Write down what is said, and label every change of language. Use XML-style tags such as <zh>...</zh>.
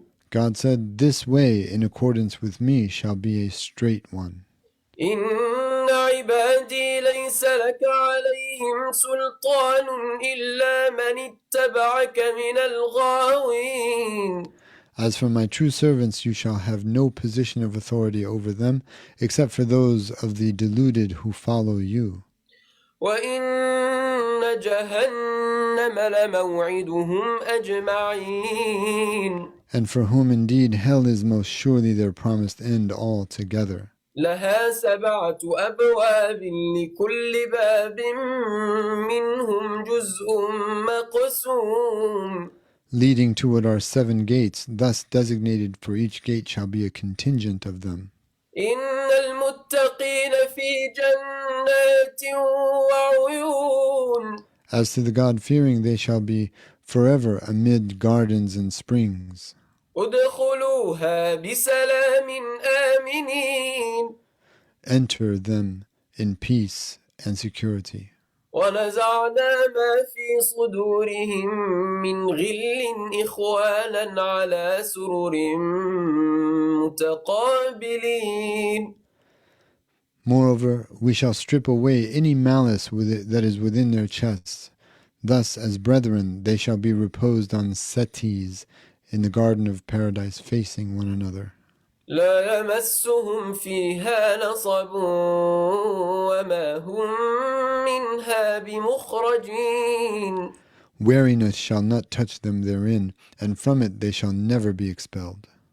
<en>God said, This way in accordance with me shall be a straight one.</en> <ar>إن عبادي ليس لك عليهم سلطان إلا من اتبعك من الغاوين.</ar> <en>As for my true servants, you shall have no position of authority over them, except for those of the deluded who follow you.</en> <ar>وإن جهنم لموعدهم أجمعين.</ar> <en>And for whom indeed hell is most surely their promised end altogether.</en> <ar>لها 7 أبواب لكل باب منهم جزء مقسوم.</ar> <en>Leading to it are 7 gates, thus designated for each gate shall be a contingent of them.</en> <ar>إن المتقين في جنات وعيون.</ar> <en>As to the God-fearing, they shall be forever amid gardens and springs.</en> <ar>ادخلوها بسلام آمنين.</ar> <en>Enter them in peace and security.</en> <ar>ونزعنا ما في صدورهم من غل إخوانا على سرر متقابلين.</ar> <en>Moreover, we shall strip away any malice that is within their chests. Thus, as brethren, they shall be reposed on settees in the garden of paradise facing one another.</en> <ar>لا يمسهم فيها نصب وما هم منها بمخرجين.</ar> <en>Weariness shall not touch them therein, and from it they shall never be expelled.</en>